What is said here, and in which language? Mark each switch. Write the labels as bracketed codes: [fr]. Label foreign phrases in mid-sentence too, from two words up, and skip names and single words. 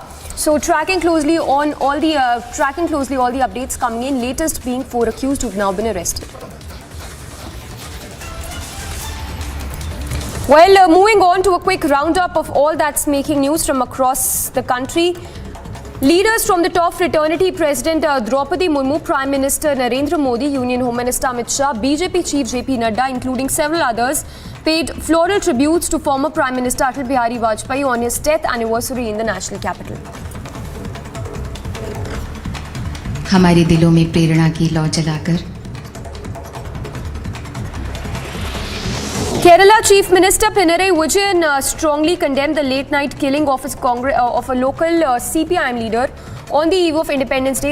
[en] So, tracking closely all the updates coming in. Latest being 4 accused who've now been arrested. Well, moving on to a quick roundup of all that's making news from across the country. Leaders from the top fraternity, President Draupadi Murmu, Prime Minister Narendra Modi, Union Home Minister Amit Shah, BJP Chief JP Nadda, including several others, paid floral tributes to former Prime Minister Atal Bihari Vajpayee on his 10th anniversary in the national capital. [hi] हमारे दिलों में प्रेरणा की लौ जलाकर [en] Kerala Chief Minister Pinarayi Vijayan strongly condemned the late-night killing of a local CPIM leader on the eve of Independence Day.